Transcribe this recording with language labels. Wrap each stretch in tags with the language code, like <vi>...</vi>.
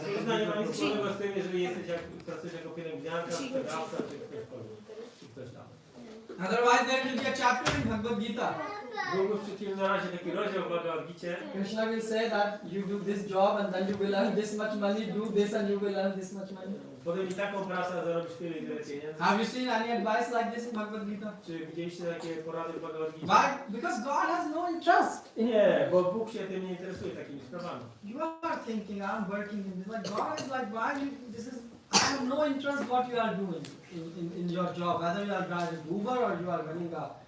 <pl>Kryszna nie ma nic wspólnego z tym, jeżeli jesteś pracujesz jako pielęgniarka, sprzedawca, czy ktokolwiek, czy ktoś tam.</pl> <en>Otherwise, there will be a chapter in Bhagavat-Gita.</en> <pl>Byłby w przeciwnym razie taki rozdział w Bhagavat-Gicie.</pl> <en>Krishna will say that you do this job and then you will earn this much money, do this and you will earn this much money.</en> <pl>Podejmij taką pracę, a zarobisz tyle i tyle pieniędzy.</pl> <en>Have you seen any advice like this in Bhagavat-Gita?</en> <pl>Czy widzieliście takie porady w Bhagavat-Gicie?</pl> <en>Why? Because God has no interest.</en> <pl>Nie, bo Bóg się tym nie interesuje, takimi sprawami.</pl> <en>You are thinking, I'm working in this. Like God is like, why you, this is, I have no interest what you are doing in your job. Whether you are driving Uber or you are running a</en>